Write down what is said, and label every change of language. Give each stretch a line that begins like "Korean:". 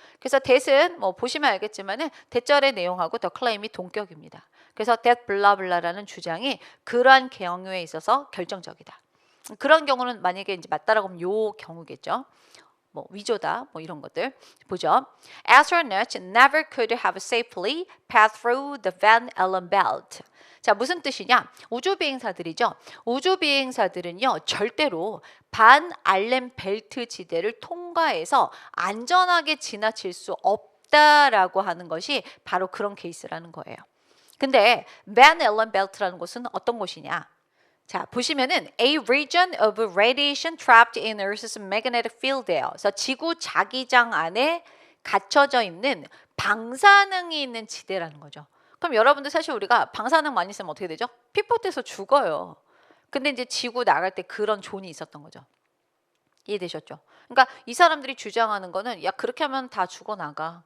Korean: 그래서 that은 뭐 보시면 알겠지만은 대절의 내용하고 the claim이 동격입니다. 그래서
English: that blah blah
Korean: 라는 주장이 그러한 경우에 있어서 결정적이다. 그런 경우는 만약에 이제 맞다라고 하면 요 경우겠죠. 뭐 위조다, 뭐 이런 것들 보죠.
English: Astronauts never could have safely passed through the Van Allen belt.
Korean: 자, 무슨 뜻이냐? 우주 비행사들이죠. 우주 비행사들은요, 절대로 반 알렌 벨트 지대를 통과해서 안전하게 지나칠 수 없다라고 하는 것이 바로 그런 케이스라는 거예요. 근데 반 알렌 벨트라는 곳은 어떤 곳이냐? 자, 보시면은
English: a region of radiation trapped in Earth's magnetic field예요.
Korean: 그래서 지구 자기장 안에 갇혀져 있는 방사능이 있는 지대라는 거죠. 그럼 여러분들 사실 우리가 방사능 많이 쓰면 어떻게 되죠? 피폭돼서 죽어요. 근데 이제 지구 나갈 때 그런 존이 있었던 거죠. 이해되셨죠? 그러니까 이 사람들이 주장하는 거는 야 그렇게 하면 다 죽어나가.